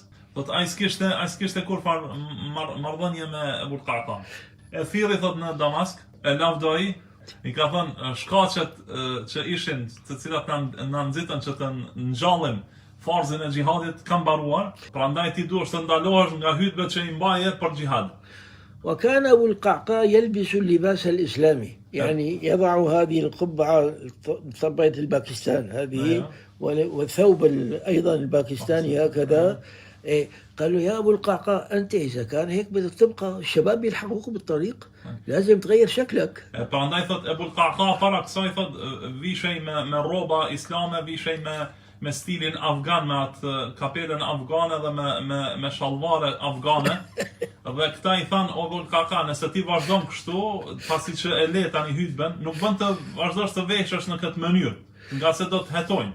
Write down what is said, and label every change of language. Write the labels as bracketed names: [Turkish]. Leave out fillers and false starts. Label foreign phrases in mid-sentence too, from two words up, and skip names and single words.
[Albanian] Thot ai s'kishte kur marrëdhënie me Ebul Qaqa. E thirri thot në Damask, e lavdoi, i ka thënë shkaqet që ishin të cilat na nxitën që të ngjallim farzën e xhihadit kanë mbaruar, prandaj ti duhesh të ndalohesh nga hutbet që i mbaje për xhihad. [Arabic] وكان أبو القعقاع يلبس اللباس الإسلامي يعني يضع هذه القبعة طبعة الباكستان هذه والثوب أيضا الباكستاني هكذا. قالوا يا أبو القعقاع أنت إذا كان هيك بدك تبقى الشباب يلحقوك بالطريق لازم تغير شكلك. [Albanian] Prandaj thot Ebul Qaqa para kësaj thot vishej me rroba islame, vishej me stilin afgan, me atë kapelën afgane dhe me shallvare afgane. Dhe këta i thanë Ebul Qaqa, nëse ti vazhdon kështu, pasi që e le tani hutben, nuk bën të vazhdosh të veshësh në këtë mënyrë, nga se do të hetojnë.